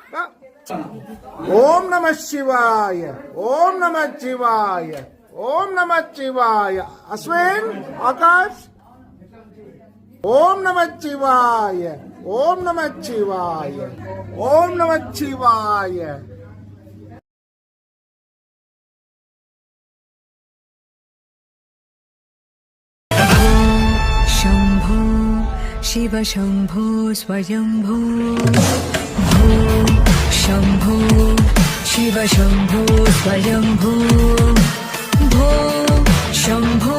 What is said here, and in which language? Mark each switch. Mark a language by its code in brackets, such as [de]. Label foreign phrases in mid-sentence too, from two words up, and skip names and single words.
[sa] ॐ नमः शिवाय ॐ नमः शिवाय ॐ नमः शिवाय अश्विन् आकाश् ॐ नमः शिवाय ॐ नमः शिवाय ॐ नमः शिवाय. शम्भो शिव शम्भो स्वयम्भो भो शम्भो शिव शम्भो स्वयम्भो भो शम्भो